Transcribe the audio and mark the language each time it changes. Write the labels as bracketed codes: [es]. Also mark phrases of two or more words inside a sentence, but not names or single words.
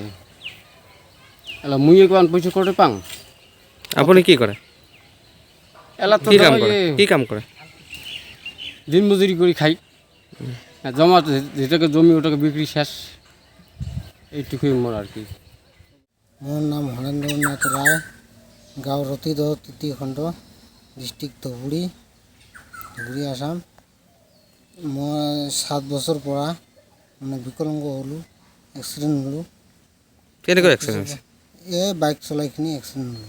[rkt] মুই কোন পয়সা করে পাং। [bn] আপনি কি করে? কি কাম করে? [rkt] দিন মজুরি করে খাই, জমা যেটাকে জমি ওটাকে বিক্রি শেষ, এইটুকুই মোর আর কি। মোর নাম হরেন্দ্রনাথ রায়, গাঁও রতিদহ তৃতীয় খণ্ড, ডিস্ট্রিক্ট ধুবুৰী, আসাম। [as] মই 7 বছৰ পৰা মানে বিকলাঙ্গ হ'লোঁ, এক্সিডেণ্ট হ'লোঁ। কেনেকৈ এক্সিডেণ্ট? বাইক চলাইখিনি এক্সিডেণ্ট হ'লোঁ।